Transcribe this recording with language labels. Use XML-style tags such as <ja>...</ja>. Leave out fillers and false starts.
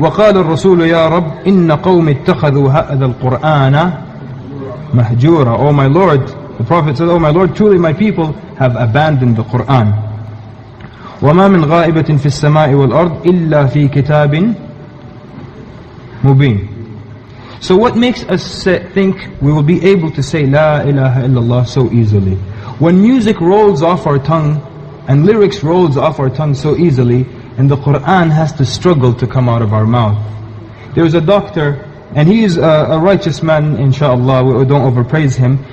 <ar>وقال الرسول يا رب إن قوم اتخذوا هذا القرآن مهجورا.</ar> <en>Oh my Lord, the Prophet said, oh my Lord, truly my people have abandoned the Quran.</en> <ar>وما من غائبة في السماء والأرض إلا في كتاب مبين.</ar> <en>So what makes us think we will be able to say La ilaha illallah so easily? When music rolls off our tongue and lyrics rolls off our tongue so easily, and the Quran has to struggle to come out of our mouth. There was a doctor, and he is a righteous man, inshallah, we don't overpraise him.</en>